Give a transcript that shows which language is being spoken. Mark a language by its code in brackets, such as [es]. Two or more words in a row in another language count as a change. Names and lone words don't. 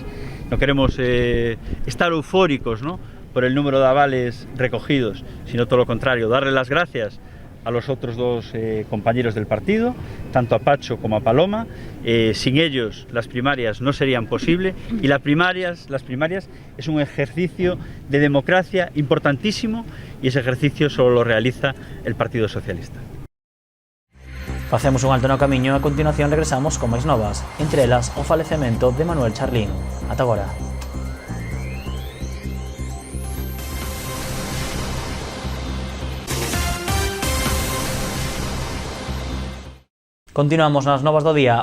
[es] No queremos estar eufóricos, ¿no?, por el número de avales recogidos, sino todo lo contrario, darle las gracias a los otros 2 compañeros del partido, tanto a Pacho como a Paloma. Sin ellos las primarias no serían posibles y las primarias es un ejercicio de democracia importantísimo y ese ejercicio solo lo realiza el Partido Socialista. [gl] Facemos un alto no camiño e a continuación regresamos con máis novas, entre elas o falecemento de Manuel Charlín. Ata agora. Continuamos nas novas do día.